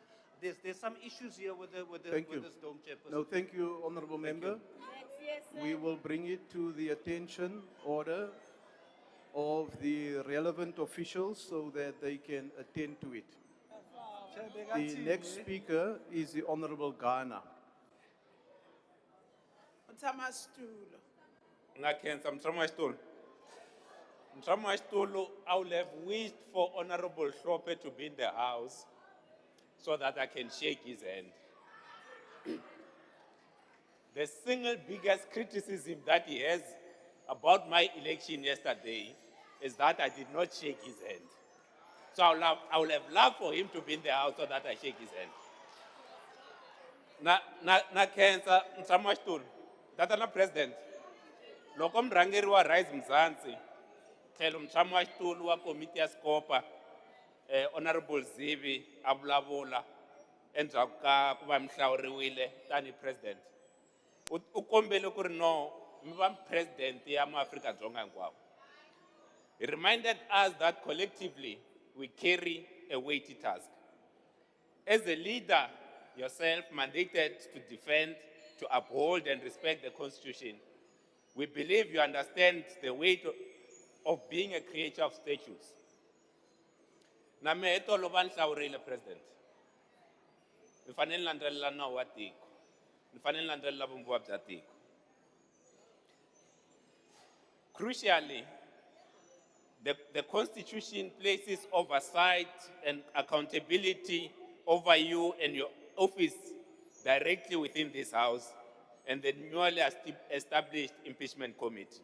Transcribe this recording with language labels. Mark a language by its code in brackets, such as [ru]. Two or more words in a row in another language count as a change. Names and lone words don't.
[en] There's some issues here with this dome, Chairperson. No, thank you, honorable member. We will bring it to the attention order of the relevant officials so that they can attend to it. The next speaker is the Honorable Ghana. [ts] Ngakhensa Mtramashitulu. Mtramashitulu, [en] I would have wished for Honorable Hlope to be in the house so that I can shake his hand. The single biggest criticism that he has about my election yesterday is that I did not shake his hand. So I would have loved for him to be in the house so that I shake his hand. [ts] Na cancer, Mtramashitulu, Datana President, loko mrangeri wa Rise Mzansi, tlhelo Mtramashitulu wa [en] Committee ya Scopa, [ts] Honorable Zivi avulavula endzhaku ka ku va mihlawuriwile tani President. U kombele ku ri no mi va President ya maAfrika-Dzonga hinkwavo. [en] He reminded us that collectively we carry a weighty task. As a leader, yourself mandated to defend, to uphold and respect the Constitution, we believe you understand the weight of being a creature of statutes. [ts] Na mehe tolo va nihlawurile President. Ni fanele landzelela nawu wa tiko. Ni fanele landzelela vumbiwa bya tiko. [en] Crucially, the Constitution places oversight and accountability over you and your office directly within this House and the newly established Impeachment Committee.